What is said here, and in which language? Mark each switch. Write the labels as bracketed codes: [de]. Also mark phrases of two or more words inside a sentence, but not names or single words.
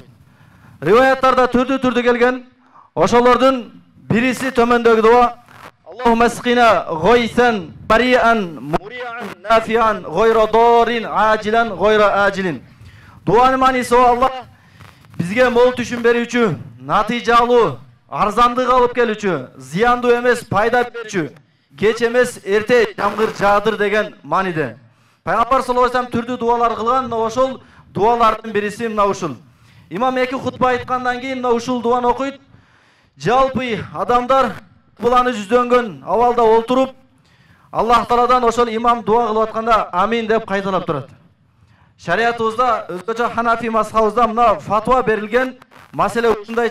[ky] Риваяттарда түрдүү келген. Ошолордун бириси төмөндөгү дуа: [ar] اللهم اسقنا غيثا مريئا مريعا نافعا غير ضار عاجلا غير آجل. [ky] Дуанын мааниси Алла бизге мол түшүм берүүчү, натыйжалуу, арзандык алып келүүчү, зыяндуу эмес пайда берүүчү, кеч эмес эрте жамгыр жаадыр деген мааниде. Пайгамбар [ar] صلى الله عليه وسلم [ky] түрдүү дуалар кылган, ошол дуалардын бириси мына ушул. Имам 2 хутба айткандан кийин мына ушул дуаны окуйт. Жалпы адамдар буланы жүздөнгөн абалда олтуруп, Аллах Тааладан ошол имам дуа кылып атканда амин деп кайталап турат. Шариатыбызда, өзгөчө Ханафи мазхабыбызда мына фатва берилген маселе ушундайча.